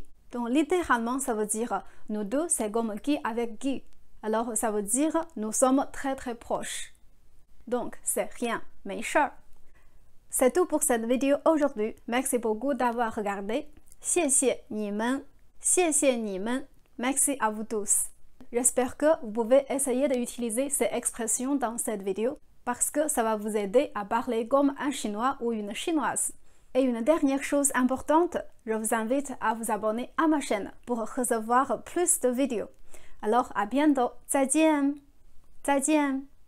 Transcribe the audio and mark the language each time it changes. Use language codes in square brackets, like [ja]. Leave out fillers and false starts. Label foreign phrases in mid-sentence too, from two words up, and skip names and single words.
[fr] Donc, littéralement, ça veut dire nous deux, c'est comme qui avec qui. Alors, ça veut dire nous sommes très très proches. Donc, c'est rien, [zh] 没事儿. [fr] C'est tout pour cette vidéo aujourd'hui. Merci beaucoup d'avoir regardé. [zh] 谢谢你们. 谢谢你们. [fr] Merci à vous tous. J'espère que vous pouvez essayer d'utiliser ces expressions dans cette vidéo parce que ça va vous aider à parler comme un chinois ou une chinoise. Et une dernière chose importante, je vous invite à vous abonner à ma chaîne pour recevoir plus de vidéos. Alors à bientôt. [zh] 再见. 再见.